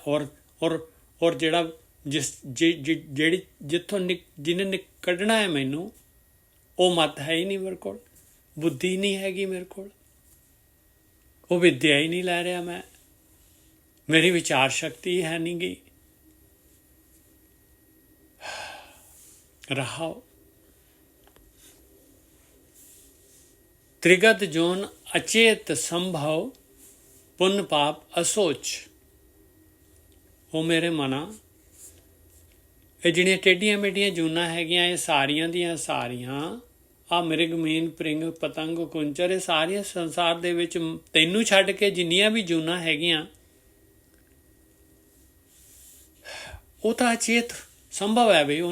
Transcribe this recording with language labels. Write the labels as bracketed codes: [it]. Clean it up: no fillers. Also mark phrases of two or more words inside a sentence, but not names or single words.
[pa] ਔਰ ਜਿਹੜਾ ਜਿਹੜੀ ਜਿੱਥੋਂ ਜਿਹਨੇ ਕੱਢਣਾ ਹੈ ਮੈਨੂੰ, ਉਹ ਮਤ ਹੈ ਹੀ ਨਹੀਂ ਮੇਰੇ ਕੋਲ, ਬੁੱਧੀ ਨਹੀਂ ਹੈਗੀ ਮੇਰੇ ਕੋਲ, ਉਹ ਵਿਦਿਆ ਹੀ ਨਹੀਂ ਲੈ ਰਿਹਾ ਮੈਂ, ਮੇਰੀ ਵਿਚਾਰ ਸ਼ਕਤੀ ਹੈ ਨਹੀਂ ਗੀ। [hi] ਰਹਾਓ त्रिगत जोन अचेत संभव पुण्य पाप असोच। [pa] ਉਹ ਮੇਰੇ ਮਨਾ, ਇਹ ਜਿਹੜੀਆਂ ਟੇਢੀਆਂ ਮੇਢੀਆਂ ਜੂਨਾਂ ਹੈਗੀਆਂ, ਇਹ ਸਾਰੀਆਂ ਦੀਆਂ ਸਾਰੀਆਂ ਆ ਮਿਰਗ ਮੀਨ ਪ੍ਰਿੰਗ ਪਤੰਗ ਕੁੰਚਰ, ਇਹ ਸਾਰੀਆਂ ਸੰਸਾਰ ਦੇ ਵਿੱਚ ਤੈਨੂੰ ਛੱਡ ਕੇ ਜਿੰਨੀਆਂ ਵੀ ਜੂਨਾਂ ਹੈਗੀਆਂ, ਉਹ ਤਾਂ ਅਚੇਤ ਸੰਭਵ ਹੈ ਬਈ।